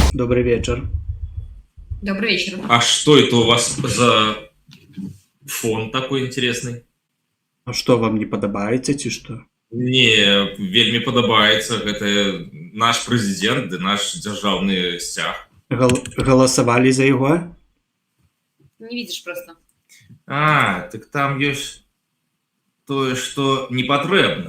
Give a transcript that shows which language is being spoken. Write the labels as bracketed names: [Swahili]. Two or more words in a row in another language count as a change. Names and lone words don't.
[Russian] добрый вечер. Добрый вечер. А что это у вас за фон такой интересный? А что, вам не [Belarusian] подобаецца, ці што? Не, вельмі падабаецца. Гэта наш прэзідэнт ды наш дзяржаўны сцяг. Галасавалі за яго? [Russian] Не видишь просто. [Belarusian] А, так там ёсць тое, што не патрэбна.